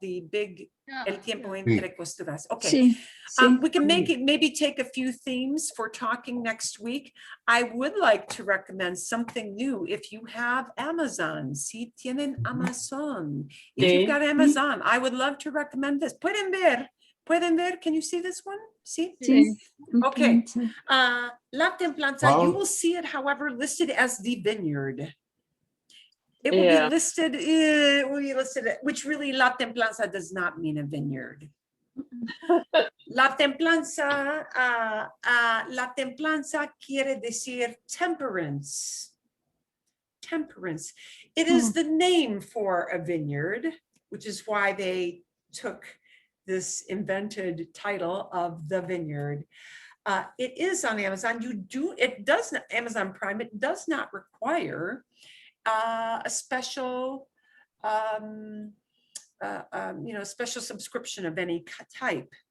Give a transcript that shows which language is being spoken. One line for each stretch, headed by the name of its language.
English: The big El Tiempo Entre Costuras. Okay.
Spanish: Sí, sí.
English: We can maybe take a few themes for talking next week. I would like to recommend something new if you have Amazon.
Spanish: Si tienen Amazon.
English: If you've got Amazon, I would love to recommend this.
Spanish: Pueden ver,
English: can you see this one? See?
Spanish: Sí.
English: Okay. La Templanza, you will see it, however, listed as the vineyard. It will Yeah. be listed, which really La Templanza does not mean a vineyard.
Spanish: La Templanza quiere decir temperance.
English: Temperance. It is the name for a vineyard, which is why they took this invented title of the vineyard. It is on Amazon. Amazon Prime, it does not require a special, special subscription of any type.